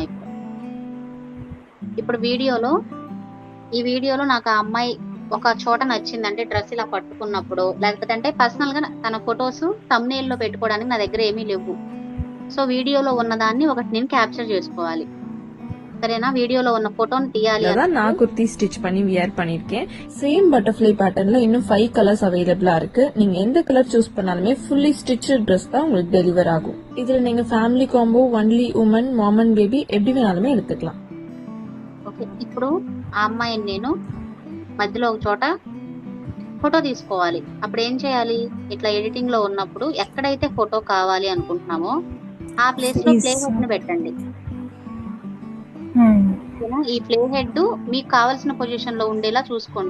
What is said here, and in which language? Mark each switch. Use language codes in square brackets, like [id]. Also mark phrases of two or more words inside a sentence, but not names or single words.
[te] ఇప్పుడు ఈ వీడియోలో నాకు ఆ అమ్మాయి ఒక చోట నచ్చింది, అంటే డ్రెస్ ఇలా పట్టుకున్నప్పుడు, లేకపోతే అంటే పర్సనల్ గా తన [en] photos thumbnail [te] లో పెట్టుకోవడానికి నా దగ్గర ఏమీ లేవు. సో వీడియోలో ఉన్నదాన్ని ఒకటి నేను క్యాప్చర్ చేసుకోవాలి. సరేనా? వీడియోలో ఉన్న ఫోటోని తీయాలి. [ta] நான் குர்த்தி ஸ்டிச் பண்ணி வியர் பண்ணிருக்கேன். [en] same butterfly patternல [ta] இன்னும் 5 [en] colours availableஆ [ta] இருக்கு. நீங்க எந்த [en] colour choose [ta] பண்ணாலுமே [en] fully stitched dress [ta] தான் உங்களுக்கு டெலிவர் ஆகும். இதுல நீங்க [en] family combo, only women, mom and baby [ta] எப்படி வேணாலுமே எடுத்துக்கலாம். [te] ఓకే, ఇప్పుడు ఆ అమ్మాయిని నేను మధ్యలో ఒక చోట ఫోటో తీసుకోవాలి. అప్పుడు ఏం చేయాలి? ఇట్లా ఎడిటింగ్ లో ఉన్నప్పుడు ఎక్కడైతే ఫోటో కావాలి అనుకుంటున్నామో ఆ [en] place లో play head [te] ని పెట్టండి. ఈ [en] play head [te] మీకు కావాల్సిన పొజిషన్ లో ఉండేలా చూసుకోండి.